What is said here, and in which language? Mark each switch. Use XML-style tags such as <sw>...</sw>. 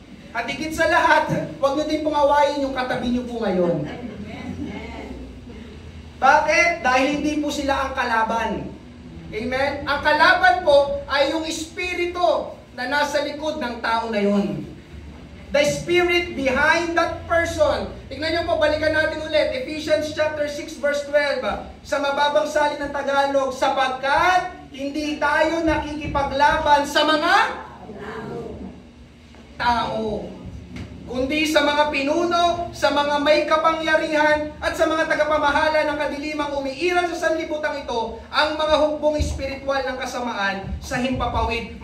<tl>At higit sa lahat, huwag niyo din pong awayin yung katabi niyo po ngayon. Bakit? Dahil hindi po sila ang kalaban. Amen? Ang kalaban po ay yung espiritu na nasa likod ng tao na yun.</tl> <en>The spirit behind that person.</en> <tl>Tingnan niyo po, balikan natin ulit. Ephesians chapter 6 verse 12. Sa mababang salin ng Tagalog, sapagkat hindi tayo nakikipaglaban sa mga tao, kundi sa mga pinuno, sa mga may kapangyarihan, at sa mga tagapamahala ng kadilimang umiiral sa sanlibutan ito, ang mga hukbong espiritual ng kasamaan sa himpapawid.</tl>